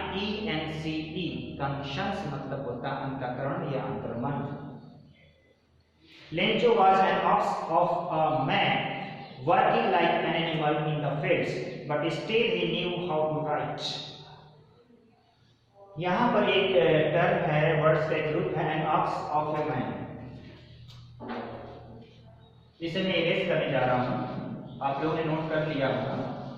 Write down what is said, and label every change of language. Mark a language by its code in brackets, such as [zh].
[hi] CONSCIENCE, conscience मतलब होता है अंतःकरण या अंतर्मन। [en] Lencho was an ox of a man, working like an animal in the fields, but still he knew how to write. [hi] यहाँ पर एक टर्म है, वर्ड्स का एक ग्रुप है, [en] an ox of a man। [hi] इसे मैं इरेज करने जा रहा हूँ, आप लोगों ने नोट कर लिया होगा।